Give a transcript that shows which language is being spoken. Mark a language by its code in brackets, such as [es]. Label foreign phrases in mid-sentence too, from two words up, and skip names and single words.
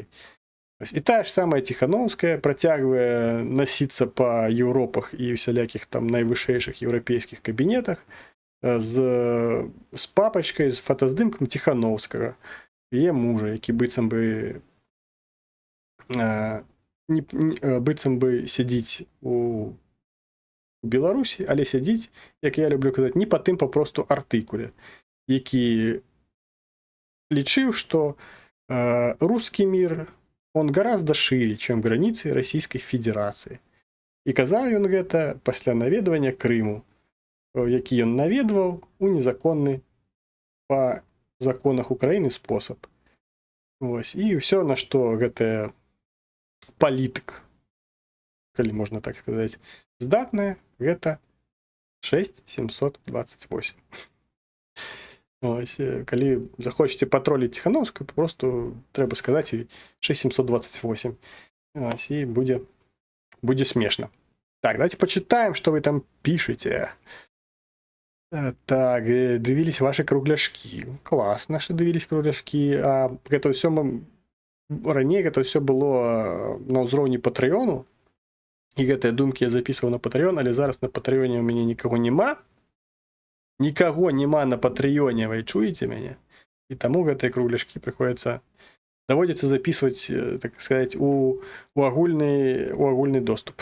[be] І тая ж самая Ціханаўская працягвае насіцца па Еўропах і всялякіх там найвышэйшых еўрапейскіх кабінетах з папачкай, з фотаздымкам Ціханаўскага, яе мужа, які быццам бы сядзіць у Беларусі, але сядзіць, як я люблю казаць, не па тым папросту артыкуле, які лічыў, што [ru] русский мир, он гораздо шире, чем границы Российской Федерации. [be] І казаў ён гэта пасля наведвання Крыму, які ён наведваў у незаконны па законах Украіны спосаб. Ось. І ўсё, на што гэтая палітык, калі можна так сказаць, здатная, гэта 6728. Ось, калі захочаце патроліць Ціханаўскую, просто трэба сказаць 6728. Ось, і будзе смешна. [ru] Так, давайте почитаем, что вы там пишете. Так, дивились ваши кругляшки. Классно, что дивились кругляшки. [be] А гэта ўсё раней гэта ўсё было на ўзроўні Патрэёну. І гэтыя думкі я записываў на Патрэён, але зараз на Патрэёне у мяне нікаго нема. Никого нема на Патрэёне, вы чуете мяне? І таму гэтыя кругляшкі даводзіцца записывать, [ru] так сказать, [be] у агульны доступ.